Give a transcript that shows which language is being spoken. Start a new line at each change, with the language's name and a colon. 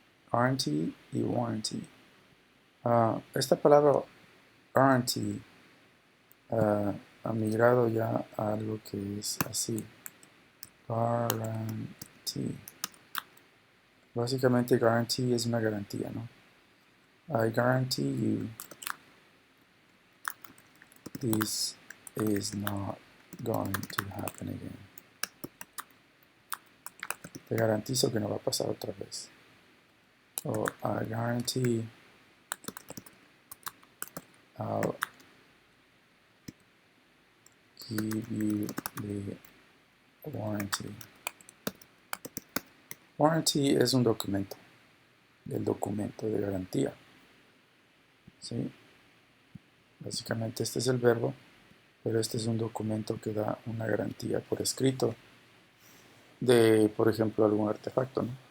Spanish: Guarantee y warranty. Esta palabra warranty migrado ya a algo que es así. Guarantee. Básicamente guarantee es una garantía, ¿no?
English: I guarantee you this is not going to happen again.
Spanish: Te garantizo que no va a pasar otra vez.
English: O I guarantee I'll give you the warranty.
Spanish: Warranty es un documento, el documento de garantía. ¿Sí? Básicamente este es el verbo, pero este es un documento que da una garantía por escrito de, por ejemplo, algún artefacto, ¿no?